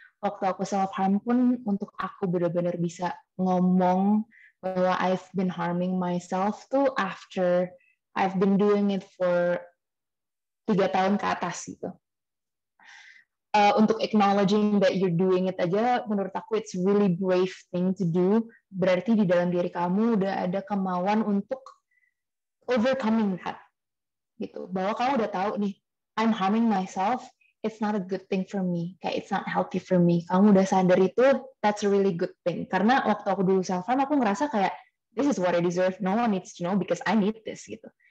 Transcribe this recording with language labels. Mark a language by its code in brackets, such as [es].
[id] Waktu aku self-harm pun, untuk aku benar-benar bisa ngomong bahwa [en] I've been harming myself [id] tuh [en] after I've been doing it for [id] 3 tahun ke atas gitu. Untuk [en] acknowledging that you're doing it [id] aja, menurut aku [en] it's really brave thing to do. [id] Berarti di dalam diri kamu udah ada kemauan untuk [en] overcoming that. [id] Gitu. Bahwa kamu udah tahu nih, [en] I'm harming myself, it's not a good thing for me. Kayak it's not healthy for me. [id] Kamu udah sadar itu, [en] that's a really good thing. [id] Karena waktu aku dulu self-harm, aku ngerasa kayak, [en] this is what I deserve, no one needs to know because I need this gitu.